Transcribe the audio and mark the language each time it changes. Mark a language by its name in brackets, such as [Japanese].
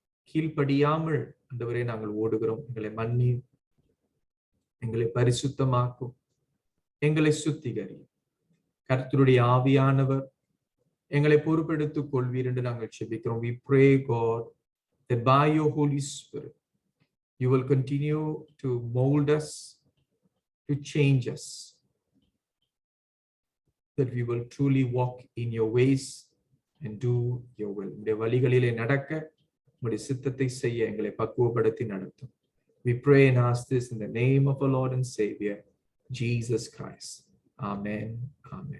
[Tamil] கீழ்ப்படியாமல் ஆண்டவரே நாங்கள் ஓடுகிறோம். எங்களை மன்னி, எங்களை பரிசுத்தமாக்கும், எங்களை சுத்திகரியும். கர்த்தருடைய ஆவியானவர் எங்களை பொறுப்பெடுத்துக் கொள்வீர் என்று நாங்கள் ஜெபிக்கிறோம். [English] We pray, God, that by your Holy Spirit you will continue to mold us, to change us, that we will truly walk in your ways and do your will. [Tamil] உம்முடைய வழிகளிலே நடக்க, உம்முடைய சித்தத்தை செய்ய எங்களை பக்குவப்படுத்தி நடத்தும். [English] We pray and ask this in the name of our Lord and Savior, Jesus Christ. Amen. Amen.